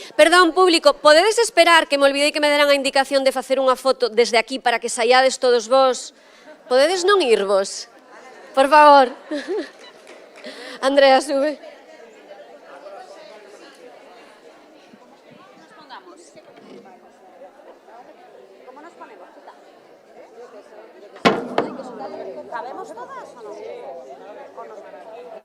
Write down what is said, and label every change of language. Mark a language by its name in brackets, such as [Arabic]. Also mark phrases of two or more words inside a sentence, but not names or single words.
[Galician] Perdón, público, podedes esperar que me olvidei que me deran a indicación de facer unha foto desde aquí para que saiades todos vos? Podedes non irvos? Por favor. Andrea, sube. [Spanish] ¿Cómo nos ponemos? ¿Cabemos todas o no?